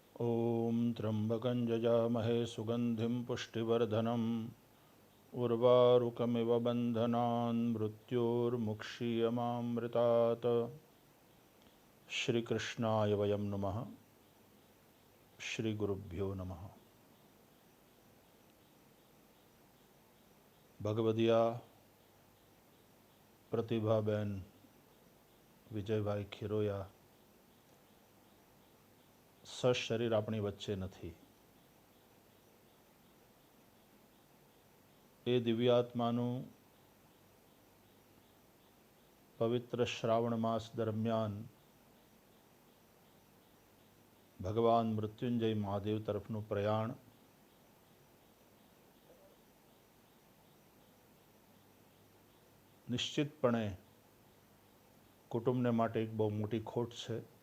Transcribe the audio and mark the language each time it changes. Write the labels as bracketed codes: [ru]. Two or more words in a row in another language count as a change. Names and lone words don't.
[sa] ॐ त्र्यम्बकं यजामहे सुगन्धिं पुष्टिवर्धनम् उर्वारुकमिव बन्धनान् मृत्योर्मुक्षीयमामृतात्। श्रीकृष्णाय वयं नमः। श्रीगुरुभ्यो नमः। [gu] ભગવદિયા પ્રતિભાબેન વિજયભાઈ ખીરોયા સશરીર આપણી વચ્ચે નથી. એ દિવ્યાત્માનું પવિત્ર શ્રાવણ માસ દરમિયાન ભગવાન મૃત્યુંજય મહાદેવ તરફનું પ્રયાણ નિશ્ચિતપણે કુટુંબને માટે એક બહુ મોટી ખોટ છે.